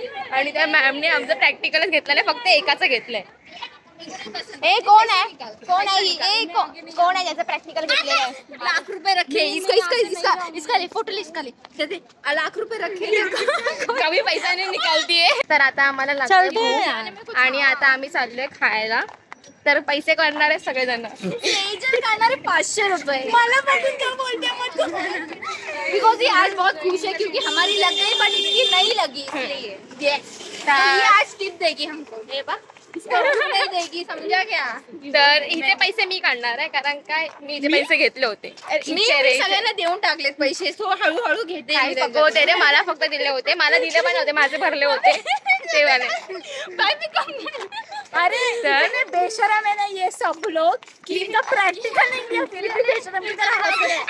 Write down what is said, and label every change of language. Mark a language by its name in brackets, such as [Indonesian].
[Marathi] आणि त्या मॅमने आमचं प्रॅक्टिकलच घेतलं नाही, फक्त एकाचं घेतलंय. कोण आहे कोण आहे ज्याचं प्रॅक्टिकल घेतलेलं आहे? [Hindi] लाख रुपए रखे इसका ले फोटो ले, इसका ले लाख रुपए रखे. [Marathi] कमी पैसा नाही निकालतीये. तर आता आम्हाला लागतं आणि आता आम्ही चाललोय खायला. तर पैसे करणारे सगळेजण करणारे 500 रुपए. मला बघून [Hindi] क्या बोलते मत बिकॉज ये आज बहुत खुश है क्योंकि हमारी लग गई बट इसकी नहीं लगी, इसलिए ये आज टिप देगी हमको. ये बा इसको नहीं देगी, समझा क्या? [Marathi] तर इथे पैसे मी काढणार आहे, कारण काय मी इथे पैसे घेतले होते. मी सगळ्यांना देऊन टाकलेत पैसे, सो हळूहळू घेते रे. मला फक्त दिले होते, मला दिले पण होते, माझे भरले होते ते वाले. [Hindi] अरे इतने बेशरम है ना ये सब लोग कि इनका प्रैक्टिकल नहीं किया, फिर भी बेशरम की तरह हंस रहे हैं.